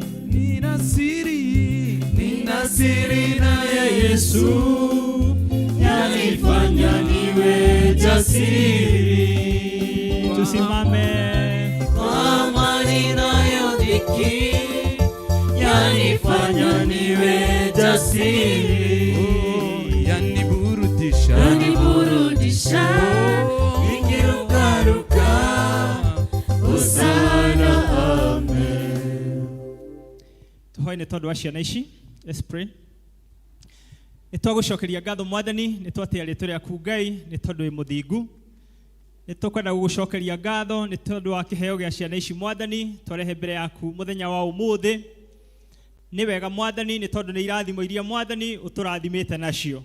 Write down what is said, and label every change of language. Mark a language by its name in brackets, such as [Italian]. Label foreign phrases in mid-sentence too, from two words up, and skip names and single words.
[Swahili] Nina siri naye Yesu, yanifanya niwe jasiri. Tusimame. Kwa amani nayodhiki yanifanya niwe jasiri, yaniburudisha nikirukaruka, Hosana amen. [Kikuyu] Tuhoe nĩ tondũ wa ciana ici. [English] Let's pray. [Kikuyu] Nĩ twagũcokeria ngatho Mwathani, nĩ twatĩa rĩĩtwa rĩaku Ngai nĩ tondũ wĩ mũthingu. Nĩ tũkwenda gũgũcokeria ngatho nĩ tondũ wa kĩheo gĩa ciana ici Mwathani, twarehe mbere yaku mũthenya wa ũmũthĩ. Nĩ wega Mwathani nĩ tondũ nĩ irathimo iria Mwathani ũtũrathimĩte nacio.